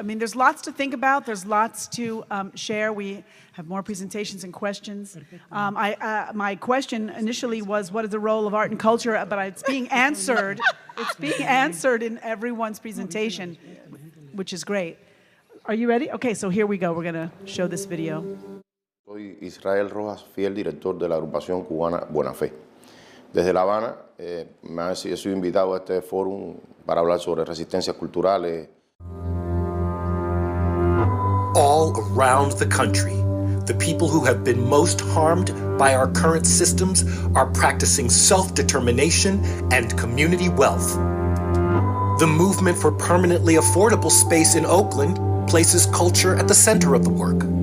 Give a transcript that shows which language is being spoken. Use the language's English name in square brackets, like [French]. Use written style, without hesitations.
[English] I mean, there's lots to think about. There's lots to share. We have more presentations and questions. My question initially was, what is the role of art and culture? But it's being answered. It's being answered in everyone's presentation, which is great. Are you ready? Okay, so here we go. We're going to show this video. [Spanish] Soy Israel Rojas, fiel director de la agrupación cubana Buena Fe. Desde La Habana he sido invitado a este foro para hablar sobre resistencias culturales. [English] All around the country, the people who have been most harmed by our current systems are practicing self-determination and community wealth. The movement for permanently affordable space in Oakland places culture at the center of the work.